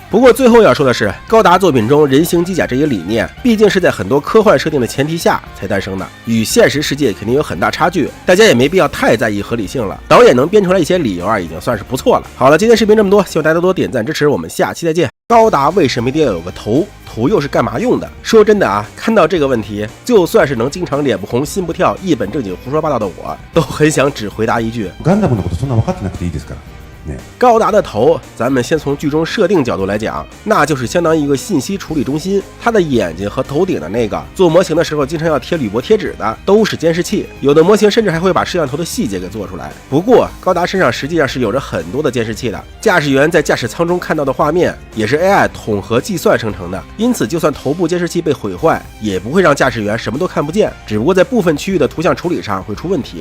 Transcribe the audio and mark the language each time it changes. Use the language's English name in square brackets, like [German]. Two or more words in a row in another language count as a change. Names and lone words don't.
[Chinese] 不过最后要说的是，高达作品中人形机甲这一理念，毕竟是在很多科幻设定的前提下才诞生的，与现实世界肯定有很大差距，大家也没必要太在意合理性了。导演能编出来一些理由已经算是不错了。好了，今天视频这么多，希望大家多点赞支持，我们下期再见。高达为什么一定要有个头？头又是干嘛用的？说真的看到这个问题，就算是能经常脸不红心不跳、一本正经胡说八道的我，都很想只回答一句： [Japanese] ガンダムのことそんな分かってなくていいですから。 [Chinese] 高达的头，咱们先从剧中设定角度来讲，那就是相当于一个信息处理中心，它的眼睛和头顶的那个做模型的时候经常要贴铝箔贴纸的都是监视器，有的模型甚至还会把摄像头的细节给做出来。不过高达身上实际上是有着很多的监视器的，驾驶员在驾驶舱中看到的画面也是 AI 统合计算生成的，因此就算头部监视器被毁坏，也不会让驾驶员什么都看不见，只不过在部分区域的图像处理上会出问题。